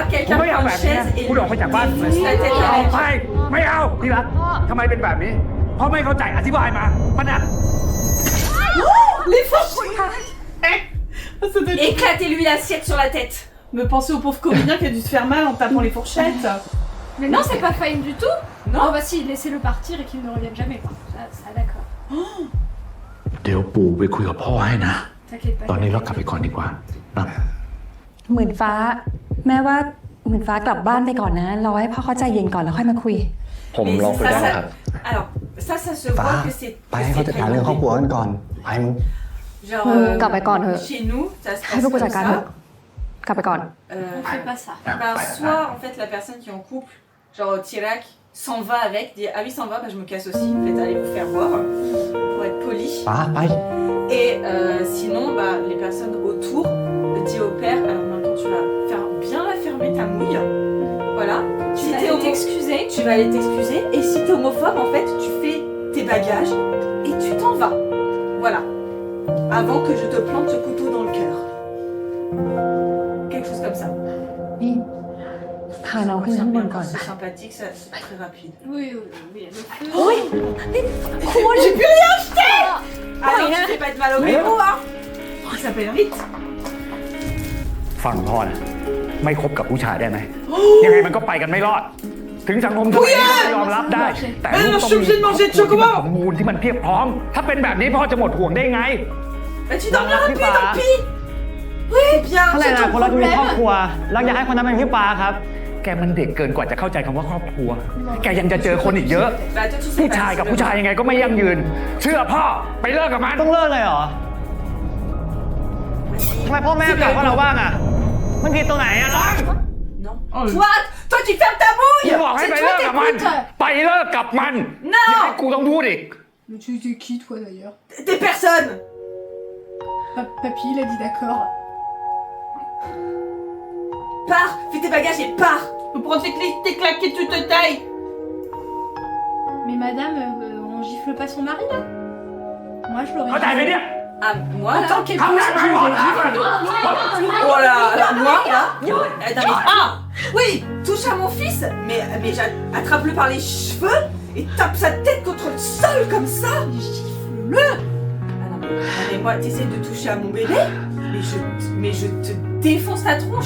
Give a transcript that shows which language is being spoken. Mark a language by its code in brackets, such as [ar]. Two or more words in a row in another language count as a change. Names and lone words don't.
[th] คุณ [fr] quelqu'un [th] ไม่เอา [fr] prend [th] แบ [fr] une [th] บนี้ [fr] chaise et [th] คุณออกไปจากบ้าน [fr] pousse la tête [th] ออก [fr] avec. [th] ไปไม่เอาพี่รักทำไมเป็นแบบนี้เพราะไม่เข้าใจอธิบายมามันอะ [fr] les fourches. Ça doit être... Éclatez-lui l'assiette sur la tête. Me penser au pauvre comédien qui a dû se faire mal en tapant les fourchettes. Mais non, c'est pas fine du tout. Non, bah si, laissez-le partir et qu'il ne revienne jamais, quoi. Ça d'accord. [th] เดี๋ยวปู่ไปคุยกับพ่อให้นะ [fr] T'inquiète pas. [th] ตอนนี้เรากลับไปก่อนดีกว่านะ หมื่นฟ้า แม่ว่าหมื่นฟ้ากลับบ้านไปก่อนนะรอให้พ่อเข้าใจเย็นก่อนแล้วค่อยมาคุย ผมลองคุยได้นะครับ [fr] Alors, ça se [th] ฟ้า [fr] voit que c'est. [th] ไปให้เขาจัดการเรื่องครอบครัวกันก่อน ไปมึง [fr] Genre, [th] กลับไปก่อนเถอะ [fr] chez nous, ça se [th] ให้ [fr] passe [th] พวกกู [fr] comme [th] จัดการเถอะ [fr] ça. [th] กลับไปก่อน [fr] Fais pas ça. Ben, soit en fait la personne qui est en couple, genre Tirac, s'en va avec, dit ah oui s'en va, bah je me casse aussi, en fait allez vous faire voir, pour être poli. [th] ฟ้าไป [fr] Et sinon, bah, les personnes autour disent au père, alors maintenant tu vas bien la fermer ta mouille, voilà. Tu Si vas t'es aller t'excuser. tu vas aller t'excuser, et si t'es homophobe, en fait, tu fais tes bagages et tu t'en vas. Voilà. Avant que je te plante ce couteau dans le cœur. Quelque chose comme ça. [th] นี่พาน้องขึ้นข้างบนก่อน [fr] C'est sympathique, ça, c'est très rapide. Oui, oui, oui, le feu. J'ai plus rien acheté. Alors, tu fais pas de mal au héros, hein. Oh, il s'appelle vite. [th] ฟังพ่อนะไม่คบกับผู้ชายได้ไหมยังไงมันก็ไปกันไม่รอด ถึงสังคมสมัยนี้จะยอมรับได้ แต่ลูกต้องมีครอบครัวที่มันสมบูรณ์ที่มันเพียบพร้อม ถ้าเป็นแบบนี้พ่อจะหมดห่วงได้ไง [fr] Bah, tu dormiras plus, tant pis. C'est bien. [th] ถ้าในอนาคตเราจะมีครอบครัวรักอยากให้คนนั้นเป็นพี่ฟ้าครับ แกมันเด็กเกินกว่าจะเข้าใจคำว่าครอบครัว แกยังจะเจอคนอีกเยอะ [fr] Bah, toi, tu sais [th] ผู้ [fr] pas [th] ชาย [fr] si [th] กับ [fr] le- [th] ผู้ชายยังไงก็ไม่ยั่งยืน เชื่อพ่อไปเลิกกับมัน ต้องเลิกเลยเหรอทำไมพ่อแม่กลับว่าเราบ้างอ่ะ มันผิดตรงไหนอ่ะ [fr] Non. Toi, tu fermes ta [th] กู [fr] bouille. [th] บอกให้ไปเลิกกับมัน ไปเลิกกับมัน [fr] Non [th] อย่าให้กูต้องพูดอีก [fr] Mais tu es qui, toi, d'ailleurs T'es personne. Papy, il a dit d'accord. Pars, fais tes bagages et pars. Tu prends tes claques et tu te tailles. Mais madame, on gifle pas son mari, là Moi, je l'aurais [th] เข้าใจไหมเนี่ย [fr] Ah, moi, En là. tant qu'épouse, [th] ทำได้ไหม [fr] je [th] วะ [fr] l'aurais giflé. Oh là, alors moi, là. Attends, mais. Ah oui, touche à mon fils, mais attrape-le par les cheveux et tape sa tête contre le sol comme ça. Gifle-le. Ah non, mais moi, t'essaies de toucher à mon bébé, mais je te défonce ta tronche.